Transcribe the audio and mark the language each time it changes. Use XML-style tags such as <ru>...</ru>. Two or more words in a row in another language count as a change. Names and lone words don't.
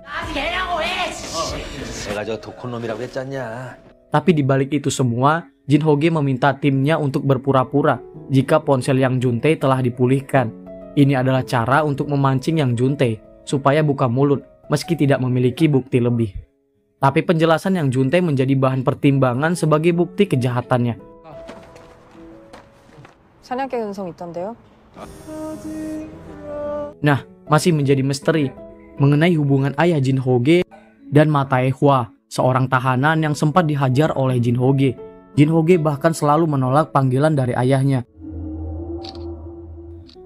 <id>Tapi di balik itu semua, Jin Ho-gi meminta timnya untuk berpura-pura jika ponsel Yang Jun-tae telah dipulihkan. Ini adalah cara untuk memancing Yang Jun-tae supaya buka mulut meski tidak memiliki bukti lebih. Tapi penjelasan Yang Jun-tae menjadi bahan pertimbangan sebagai bukti kejahatannya.</id> <ko>사냥개 근성 있던데요?</ko> <id>Nah, masih menjadi misteri mengenai hubungan ayah Jin Ho-gi dan Ma Tae-hwa, seorang tahanan yang sempat dihajar oleh Jin Ho-gi. Jin Ho-gi bahkan selalu menolak panggilan dari ayahnya.</id>